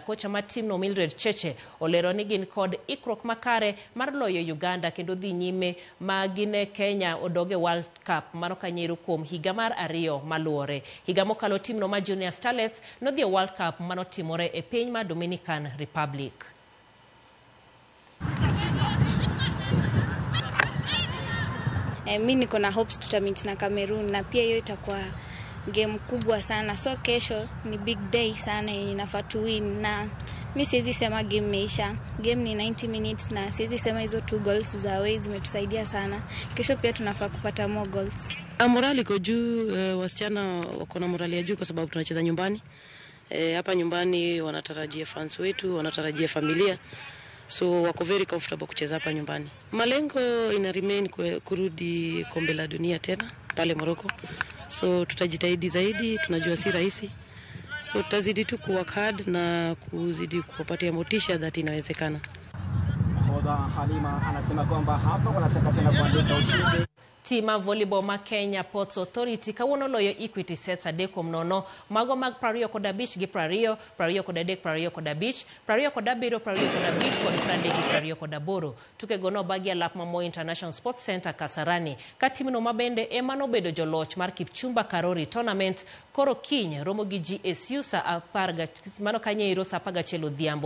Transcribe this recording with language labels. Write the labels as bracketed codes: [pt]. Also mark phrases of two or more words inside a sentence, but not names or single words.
[luo] Kocha mar timno Mildred Cheche olero ni gin kod ikruok makare mar loyo Uganda kendo dhi nyime magine Kenya odoge World Cup mano kanyero kuom higa mar 2 maluore. Higa mokalo timno ma Junior Starlets nodhi World Cup mano timore e piny ma Dominican Republic. [sw] Mimi niko na hopes tutamit na Cameroon na pia hiyo itakuwa game kubwa sana. So kesho ni [en] big day [sw] sana inafaa tu win na mimi siwezi sema game imeisha. Game ni 90 minutes na siwezi sema hizo 2 goals za away zimetusaidia sana. Kesho pia tunafaa kupata [en] more goals. [sw] Morali iko juu, wasichana wako na morali ya juu kwa sababu tunacheza nyumbani. Hapa nyumbani wanatarajia fans wetu, wanatarajia familia. So wako [en] very comfortable [sw] kucheza hapa nyumbani. Malengo ina remain kurudi kombe la dunia tena pale Morocco. So tutajitahidi zaidi, tunajua si rahisi. So tutazidi tu [en] kuwork hard [sw] na kuzidi kuwapatia motisha that inawezekana. Hodha Halima anasema kwamba hapa wanataka tena kuandika ushindi. [luo] Tima volleyball ma Kenya Ports Authority kawuono loyo Equity sets 3-0 mago mag 25 gi 20, 23, 25, 27, 25 kod 30 tuke gono bagi alap mamo International Sports Center Kasarani ka timno mabende emano bedo joloch mar Kipchumba Karori tournament koro kiny romo gi GSU sa 10 mano kanyero sa 11 odhiambo.